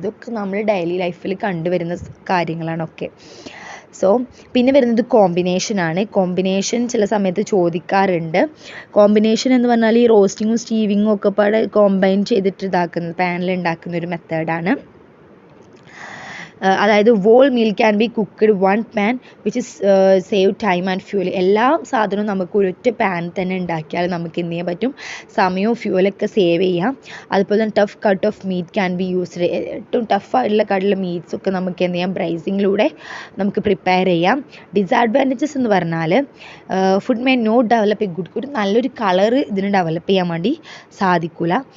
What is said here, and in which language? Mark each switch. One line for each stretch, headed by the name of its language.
Malayalam: ഇതൊക്കെ നമ്മൾ ഡെയിലി ലൈഫിൽ കണ്ടുവരുന്ന കാര്യങ്ങളാണൊക്കെ. സോ പിന്നെ വരുന്നത് കോമ്പിനേഷനാണ്. കോമ്പിനേഷൻ ചില സമയത്ത് ചോദിക്കാറുണ്ട്. കോമ്പിനേഷൻ എന്ന് പറഞ്ഞാൽ ഈ റോസ്റ്റിങ്ങും സ്റ്റീവിങ്ങും ഒക്കെ പാടെ കോമ്പൈൻ ചെയ്തിട്ട് പാനിൽ ഉണ്ടാക്കുന്ന ഒരു മെത്തേഡാണ്.
English: അതായത് whole meal can be cooked one pan which is save time and fuel.
Malayalam: എല്ലാ സാധനവും നമുക്ക് ഒരൊറ്റ പാനിൽ തന്നെ ഉണ്ടാക്കിയാൽ നമുക്ക് എന്ത് ചെയ്യാൻ പറ്റും, സമയവും ഫ്യൂവലൊക്കെ സേവ് ചെയ്യാം. അതുപോലെ തന്നെ
English: Tough cut of meat can be used.
Malayalam: ഏറ്റവും ടഫായിട്ടുള്ള കട്ടുള്ള മീറ്റ്സൊക്കെ നമുക്ക് എന്ത് ചെയ്യാം, ബ്രൈസിങ്ങിലൂടെ നമുക്ക് പ്രിപ്പയർ ചെയ്യാം. ഡിസഡ്വാൻറ്റേജസ് എന്ന് പറഞ്ഞാൽ
English: food may not develop a good
Malayalam: നല്ലൊരു കളർ ഇതിന് ഡെവലപ്പ് ചെയ്യാൻ വേണ്ടി സാധിക്കില്ല.